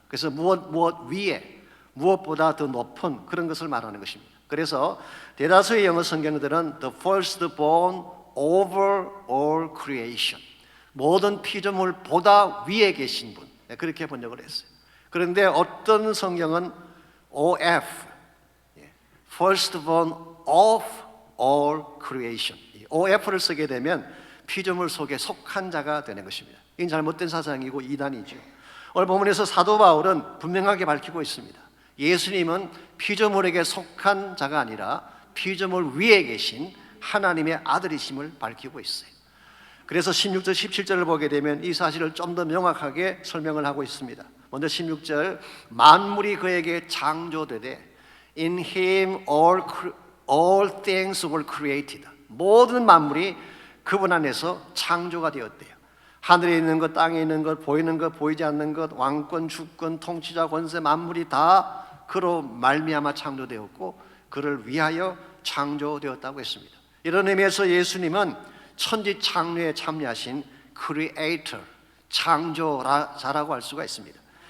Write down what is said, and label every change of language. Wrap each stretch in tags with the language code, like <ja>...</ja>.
<ko>그래서 무엇 위에 무엇보다 더 높은 그런 것을 말하는 것입니다. 그래서 대다수의 영어 성경들은</ko> <en>the firstborn over all creation,</en> <ko>모든 피조물보다 위에 계신 분 그렇게 번역을 했어요. 그런데 어떤 성경은 OF,</ko> <en>firstborn of all creation.</en> <ko>OF를 쓰게 되면 피조물 속에 속한 자가 되는 것입니다. 이건 잘못된 사상이고 이단이죠. 오늘 본문에서 사도 바울은 분명하게 밝히고 있습니다. 예수님은 피조물에게 속한 자가 아니라 피조물 위에 계신 하나님의 아들이심을 밝히고 있어요. 그래서 16절 17절을 보게 되면 이 사실을 좀 더 명확하게 설명을 하고 있습니다. 먼저 16절, 만물이 그에게 창조되되</ko> <en>In him all things were created.</en> <ko>모든 만물이 그분 안에서 창조가 되었대요. 하늘에 있는 것, 땅에 있는 것, 보이는 것, 보이지 않는 것, 왕권, 주권, 통치자, 권세, 만물이 다 그로 말미암아 창조되었고 그를 위하여 창조되었다고 했습니다. 이런 의미에서 예수님은 천지 창조에 참여하신 크리에이터, 창조자라고 할 수가 있습니다.</ko>